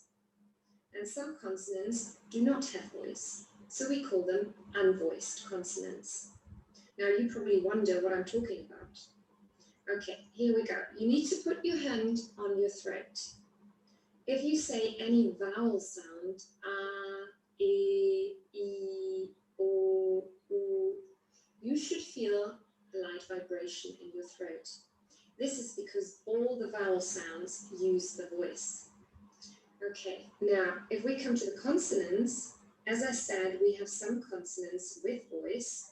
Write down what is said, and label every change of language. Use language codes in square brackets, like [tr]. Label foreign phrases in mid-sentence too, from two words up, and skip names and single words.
[en] And some consonants do not have voice. So we call them unvoiced consonants. Now you probably wonder what I'm talking about. Okay, here we go. You need to put your hand on your throat. If you say any vowel sound, a, e, o, u, you should feel a light vibration in your throat. This is because all the vowel sounds use the voice. Okay, now if we come to the consonants, as I said, we have some consonants with voice.